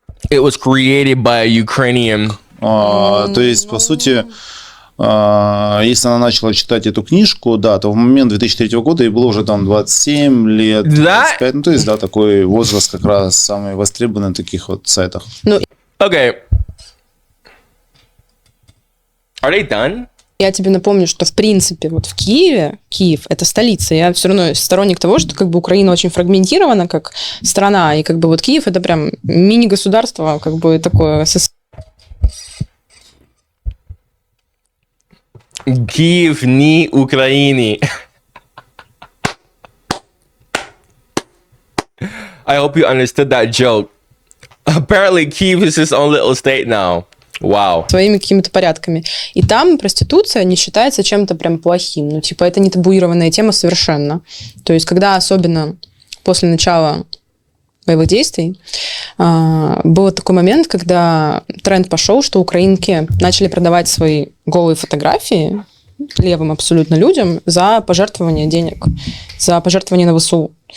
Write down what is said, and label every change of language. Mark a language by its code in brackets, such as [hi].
[en] It was created by a Ukrainian. [ru] То есть, по сути, если она начала читать эту книжку, да, то в момент 2003 года ей было уже там 27 лет, 25, ну, то есть, да, такой возраст как раз самый востребованный на таких вот сайтах. [en] Okay. Are they done? [ru] Я тебе напомню, что, в принципе, вот в Киеве, Киев – это столица. Я все равно сторонник того, что как бы Украина очень фрагментирована как страна, и как бы вот Киев – это прям мини-государство, как бы такое. Киев не Украины. [en] I hope you understood that joke. Apparently, Kyiv is its own little state now. [ru] Вау. Своими какими-то порядками. И там проституция не считается чем-то прям плохим. Ну, типа, это не табуированная тема совершенно. То есть, когда особенно после начала боевых действий, был такой момент, когда тренд пошел, что украинки начали продавать свои голые фотографии левым абсолютно людям за пожертвование денег, за пожертвование на ВСУ.